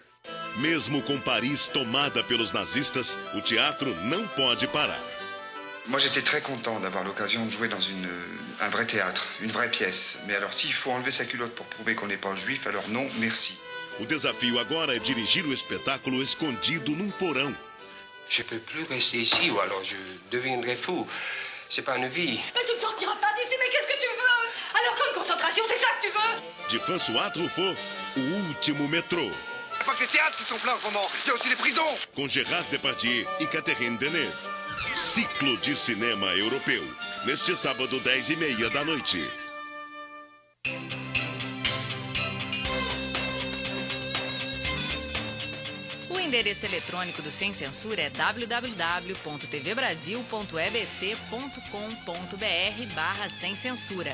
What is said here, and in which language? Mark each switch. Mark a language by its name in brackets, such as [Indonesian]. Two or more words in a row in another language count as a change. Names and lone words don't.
[Portuguese] Mesmo com Paris tomada pelos nazistas, o teatro não pode parar. [French] Moi, j'étais très content d'avoir l'occasion de jouer dans un vrai théâtre, une vraie pièce. Mais alors, s'il faut enlever sa culotte pour prouver qu'on n'est pas juif, alors non, merci. [Portuguese] O desafio agora é dirigir o espetáculo escondido num porão. [French] Je peux plus rester ici, ou alors je deviendrai fou. C'est pas une vie. Mais tu ne sortiras pas d'ici, mais qu'est-ce que tu veux? Alors, grande concentration, c'est ça que tu veux? [Portuguese] De François Truffaut, O Último Metrô. [French] Il n'y a pas que les théâtres qui sont pleins en ce moment, il y a aussi les prisons. [Portuguese] Com Gérard Depardieu e Catherine Deneuve. Ciclo de cinema europeu. Neste sábado, 10h30 da noite. O endereço eletrônico do Sem Censura é www.tvbrasil.ebc.com.br/sem censura.